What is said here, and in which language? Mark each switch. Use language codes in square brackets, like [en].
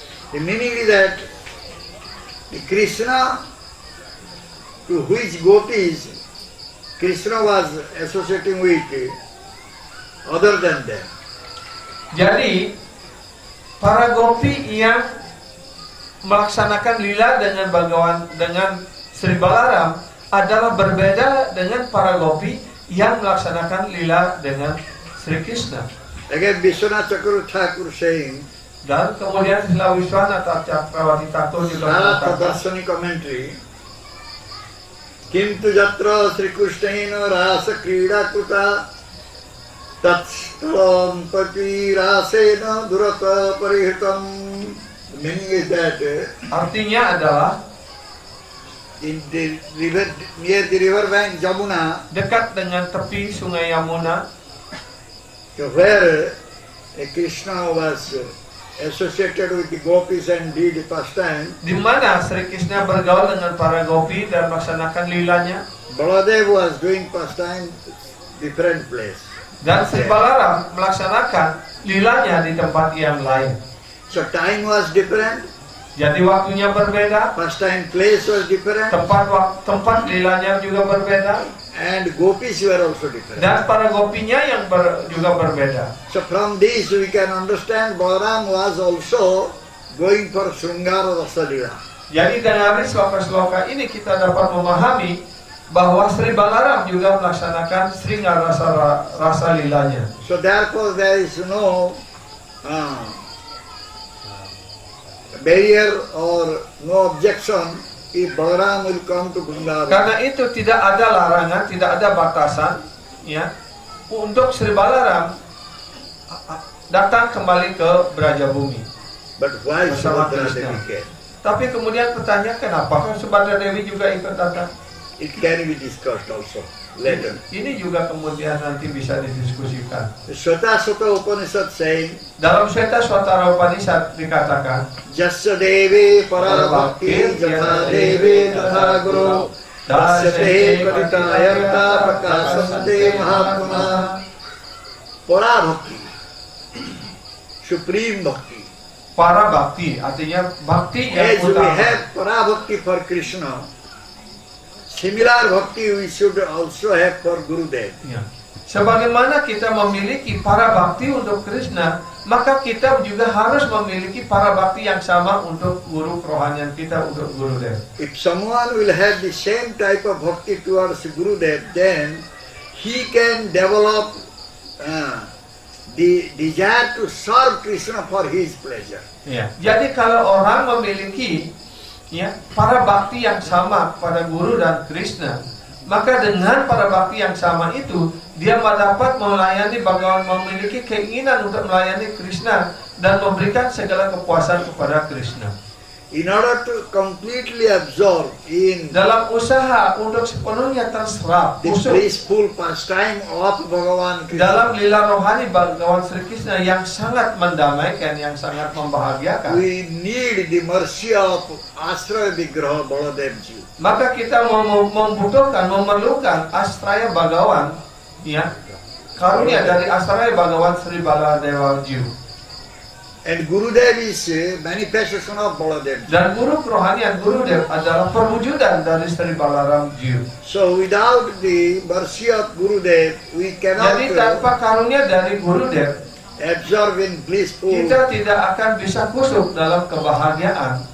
[en] The meaning is that the Krishna, to which gopis Krishna was associating with, other than them. [id] Jadi para gopi yang melaksanakan lila dengan Sri Balaram adalah berbeda dengan para gopi yang melaksanakan lila dengan Sri Krishna. [en] Again, Vishwanath Chakravarti Thakur saying, [id] Dan kemudian Srila Wiswanatha Cakrawati Thakur juga Radha mengatakan, [sa] Darsani commentary, Kintu Jatra Sri Krishnena Rasa Krida Kuta Tatstalam Pati Rasena Durata Parihitam. [en] The meaning is that [id] artinya adalah [en] in the river, near the river bank Jamuna, [id] dekat dengan tepi Sungai Yamuna, [en] where Krishna was associated with the gopis and did pastime, [id] di mana Sri Krishna bergaul dengan para gopi dan melaksanakan lilanya, [en] Baladev was doing pastime different place. [id] dan Sri Balaram melaksanakan lilanya di tempat yang lain. [en] So time was different, [id] Jadi waktunya berbeda, [en] pastime place was different, [id] tempat lilanya juga berbeda, [en] and gopis were also different. [id] dan para gopinya yang juga berbeda. [en] So from this we can understand Balaram was also going for Sringara Rasalila. [id] Jadi dari sloka-sloka ini kita dapat memahami bahwa Sri Balaram juga melaksanakan Sringara rasa lilanya. [en] So therefore there is no barrier or no objection if Balaram will come to Vrindavan. [id] Karena itu tidak ada larangan, tidak ada batasan, ya, untuk Sri Balaram datang kembali ke Brajabumi. [en] But why [id] Bersama Subhadra Krishna. [en] Devi came? [id] Tapi kemudian pertanyaan, kenapa Subhadra Dewi juga ikut datang? [en] It can be discussed also later. [id] Ini juga kemudian nanti bisa didiskusikan. [en] The Swata Sutta Upanishad saying, [id] Dalam Sweta Swatara Upanishad dikatakan, [sa] Jasya Devi Parabhakti Jatha Devi Tatha Guru Dasyate Patita Ayarta Prakasante Mahatma. [en] Parabhakti, supreme bhakti. [id] para bakti, artinya bakti yang [en] As we [id] utama. [en] have Parabhakti for Krishna, similar bhakti we should also have for Gurudev. [id] Ya. Sebagaimana kita memiliki para bakti untuk Krishna, maka kita juga harus memiliki para bakti yang sama untuk guru kerohanian kita, untuk Gurudev. [en] If someone will have the same type of bhakti towards Gurudev, then he can develop the desire to serve Krishna for his pleasure. [id] Ya. Jadi kalau orang memiliki para bakti yang sama kepada Guru dan Krishna, maka dengan para bakti yang sama itu dia dapat melayani Bhagawan, memiliki keinginan untuk melayani Krishna dan memberikan segala kepuasan kepada Krishna. [en] In order to completely absorb in [id] Dalam usaha untuk sepenuhnya terserap [en] the [id] masuk [en] blissful pastime of Bhagavan [id] dalam Krishna, lila rohani Bhagawan Sri Krishna yang sangat mendamaikan, yang sangat membahagiakan, [en] we need the mercy of Asraya Vigraha Baladevji. [id] maka kita membutuhkan, memerlukan Astraya Bhagawan, karunia dari Astraya Bhagawan Sri Baladewa Jiu. [en] And Gurudev is a manifestation of Baladevji. [id] Dan guru kerohanian Gurudev adalah perwujudan dari Sri Balaram Jiu. [en] So without the mercy of Gurudev, we cannot [id] Jadi tanpa karunia dari Gurudev, [en] absorb in blissful [id] kita tidak akan bisa kusuk dalam kebahagiaan